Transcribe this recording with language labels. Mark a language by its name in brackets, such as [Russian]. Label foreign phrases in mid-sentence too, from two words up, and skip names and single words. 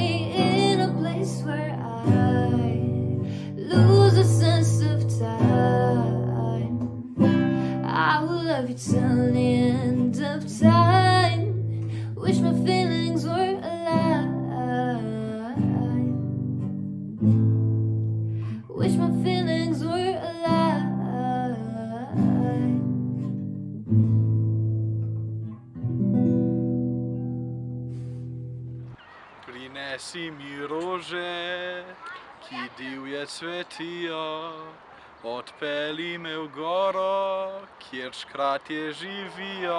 [English] In a place where I lose a sense of time. I will love you till the end of time. Wish my feelings were alive. Wish my feelings were alive. [Slovenian] Prinesi mi rože, ki divje cvetijo, odpelji me v goro, kjer škratje živijo.